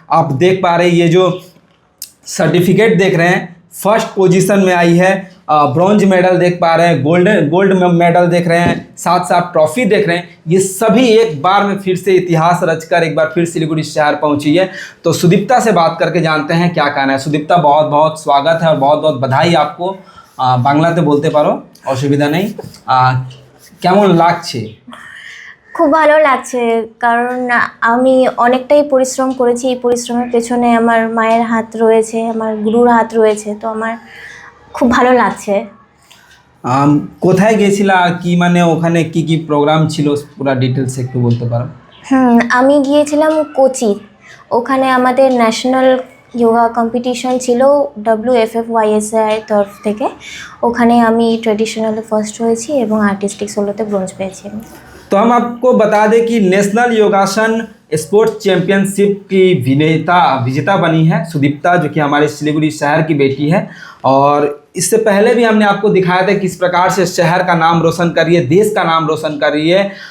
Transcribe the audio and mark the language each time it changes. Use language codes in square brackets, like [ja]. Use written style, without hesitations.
[hi] आप देख पा रहे हैं, ये जो सर्टिफिकेट देख रहे हैं, फर्स्ट पोजीशन में आई है, ब्रॉन्ज मेडल देख पा रहे हैं, गोल्ड मेडल देख रहे हैं, साथ साथ ट्रॉफी देख रहे हैं। ये सभी एक बार में फिर से इतिहास रचकर एक बार फिर सिलीगुड़ी शहर पहुंची है। तो सुदीप्ता से बात करके जानते हैं क्या कहना है। सुदीप्ता, बहुत बहुत स्वागत है और बहुत बहुत बधाई आपको। [bn] बांग्लाते बोलते पारो, असुविधा नहीं। কেমন লাগছে? খুব ভালো লাগছে, কারণ আমি অনেকটাই পরিশ্রম করেছি। এই পরিশ্রমের পেছনে আমার মায়ের হাত রয়েছে, আমার গুরুর হাত রয়েছে, তো আমার খুব ভালো লাগছে। কোথায় গিয়েছিলা, কি মানে ওখানে কি কি প্রোগ্রাম ছিল, পুরো ডিটেলস একটু বলতে পারো? আমি গিয়েছিলাম কোচি, ওখানে আমাদের ন্যাশনাল যোগা কম্পিটিশন ছিল WFFYSI তরফ থেকে। ওখানে আমি ট্রেডিশনালে ফার্স্ট হয়েছি এবং আর্টিস্টিক সোলোতে ব্রোঞ্জ পেয়েছি। [hi] तो हम आपको बता दें कि नेशनल योगासन स्पोर्ट्स चैंपियनशिप की विजेता बनी है सुदीप्ता, जो कि हमारे सिलीगुड़ी शहर की बेटी है। और इससे पहले भी हमने आपको दिखाया था किस प्रकार से शहर का नाम रोशन कर रही है, देश का नाम रोशन कर रही है।